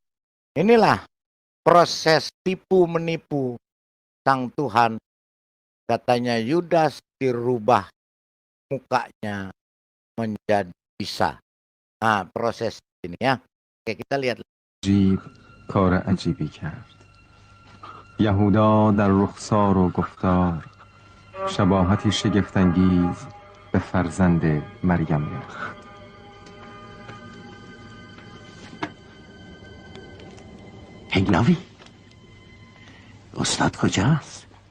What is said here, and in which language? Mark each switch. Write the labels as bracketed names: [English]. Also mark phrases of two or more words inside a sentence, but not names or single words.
[Indonesian] Inilah proses tipu menipu sang Tuhan. Katanya Yudas dirubah mukanya menjadi Isa. Nah, proses ini ya. Oke, kita lihat. [Persian] کار عجیبی کرد. یهودا در رخسار و گفتار شباهتی شگفت‌انگیز به فرزند مریم یافت. هنگلاوی، استاد کجاست؟